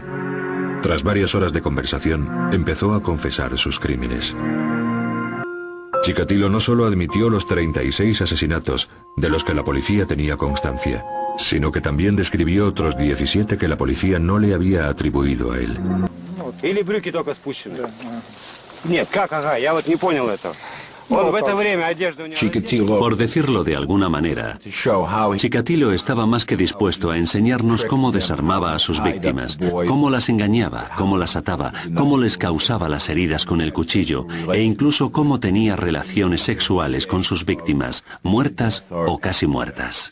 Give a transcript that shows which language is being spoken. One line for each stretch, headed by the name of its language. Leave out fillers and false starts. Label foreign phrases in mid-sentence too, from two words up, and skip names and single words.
Spanish: Tras varias horas de conversación, empezó a confesar sus crímenes. Chikatilo no solo admitió los 36 asesinatos de los que la policía tenía constancia, sino que también describió otros 17 que la policía no le había atribuido a él.
Russian: Или брюки только спущены? Нет, как, ага, я вот не понял этого. Он в это время одежда у него...
Spanish: Por decirlo de alguna manera, Chikatilo estaba más que dispuesto a enseñarnos cómo desarmaba a sus víctimas, cómo las engañaba, cómo las ataba, cómo les causaba las heridas con el cuchillo e incluso cómo tenía relaciones sexuales con sus víctimas, muertas o casi muertas.